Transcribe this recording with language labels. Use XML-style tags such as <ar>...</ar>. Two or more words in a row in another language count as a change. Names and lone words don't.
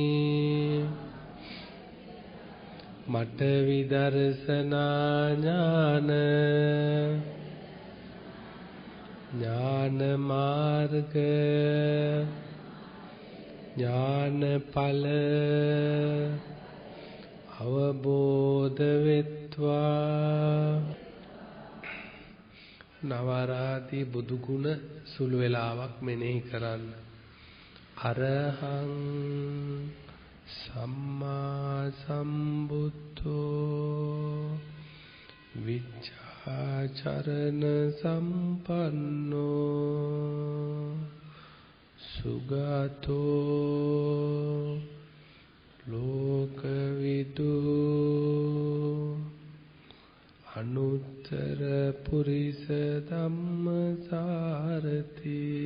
<si>මට විදර්ශනා ඥාන ඥාන මාර්ග ඥානඵල අවබෝධ වෙත්වා නවරාදී බුදු ගුණ සුළු වේලාවක් මෙනෙහි කරන්න.</si> <pi>අරහං සම්මා සම්බුද්ධෝ විචාචරණ සම්පන්නෝ සුගතෝ ලෝකවිදු අනුත්තර පුරිස ධම්මසාරති</pi>